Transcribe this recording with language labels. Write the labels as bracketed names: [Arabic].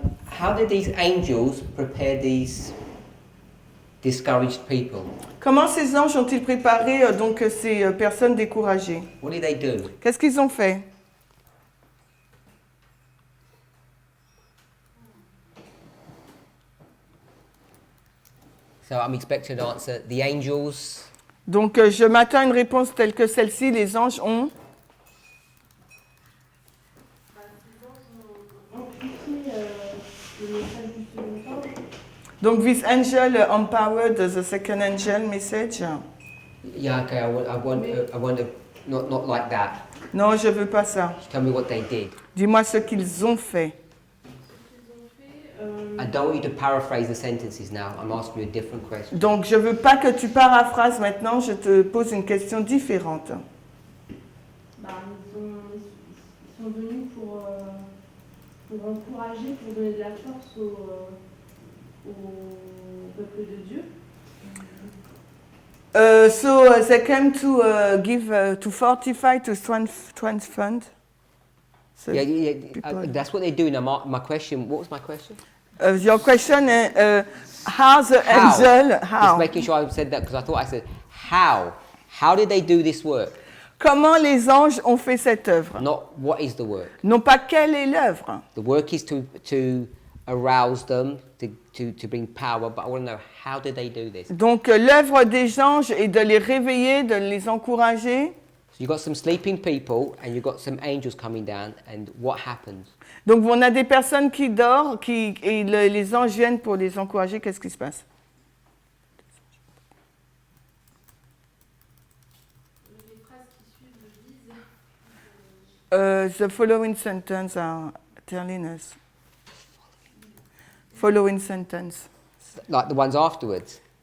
[English] How did these angels prepare these discouraged people? [French] comment ces anges ont-ils préparé donc ces personnes découragées? [English] What did they do? [French] Qu'est-ce qu'ils ont fait? [English] So I'm expecting an answer. The angels. [French] Donc je m'attends à une réponse telle que celle-ci, les anges ont... [English] Donc this angel empowered the second angel message. Yeah, okay. I want not like that. [French] Non, je veux pas ça. [English] Tell me what they did. [French] Dis-moi ce qu'ils ont fait. [English] I don't want you to paraphrase the sentences now. I'm asking you a different question. [French] Donc je veux pas que tu paraphrases maintenant, je te pose une question différente. Bah, ils sont venus pour encourager, pour donner de la force au peuple de Dieu. [English] So they came to give, to fortify, to strengthen. So, Yeah, people- that's what they're doing. My question. What was my question? your question is how the How? angel, Just how? making sure I said that because I thought I said how. How did they do this work? [French] Comment les anges ont fait cette œuvre? [English] Not what is the work. [French] Non pas quelle est l'œuvre. [English] The work is to arouse them, to bring power, but I want to know, how did they do this? [French] Donc l'œuvre des anges est de les réveiller, de les encourager. [English] So you've got some sleeping people and you've got some angels coming down, and what happens? [French] Donc on a des personnes qui dorment et les anges viennent pour les encourager. Qu'est-ce qui se passe? Les phrases qui suivent le disent. [English] The following sentence are telling us. Following sentence. Like the ones afterwards.